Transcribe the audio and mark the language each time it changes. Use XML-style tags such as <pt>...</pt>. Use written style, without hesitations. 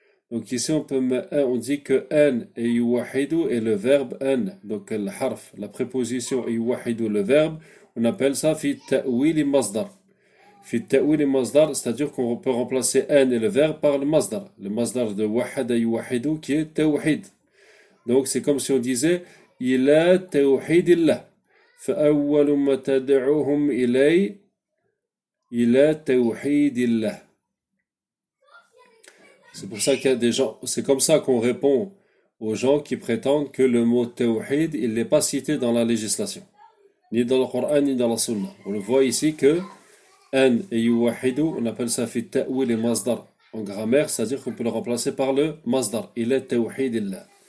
<fr>Donc, ici, on dit que an et yuwahidu est le verbe an, donc le harf, la préposition yuwahidu, le verbe, on appelle ça fi ta'wili masdar. Fi ta'wili masdar, c'est-à-dire qu'on peut remplacer an et le verbe par le masdar. Le masdar de wahada yuwahidu qui est tawhid. Donc, c'est comme si on disait</fr> <ar>إلى توحيد الله فأول ما تدعوهم إليه إلى توحيد الله.</ar> <fr>C'est pour ça qu'il y a des gens, c'est comme ça qu'on répond aux gens qui prétendent que le mot tawhid, il n'est pas cité dans la législation, ni dans le Coran, ni dans la Sunna. On le voit ici que an et yuwahidu, on appelle ça fi ta'wil et masdar en grammaire, c'est-à-dire qu'on peut le remplacer par le masdar, il est tawhid الله.</fr>